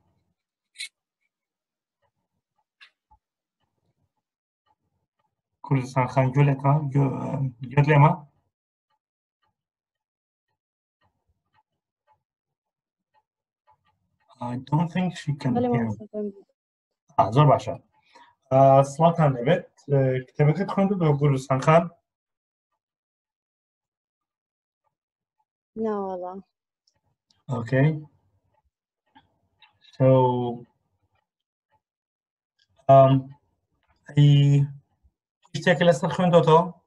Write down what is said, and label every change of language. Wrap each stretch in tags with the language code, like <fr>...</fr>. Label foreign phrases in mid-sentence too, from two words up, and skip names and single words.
<en>Kurdistan Khan Gölema. I don't think she can hear me.</en> <ckb>زۆر باشە. سڵاتان دەبێت. کتێبەکەت خوێندووە کوردستان خان؟</ckb> <en>No والله. Okay.</en> <ckb>So هیچ شتێکی لەسەر خوێندوەتەوە؟</ckb>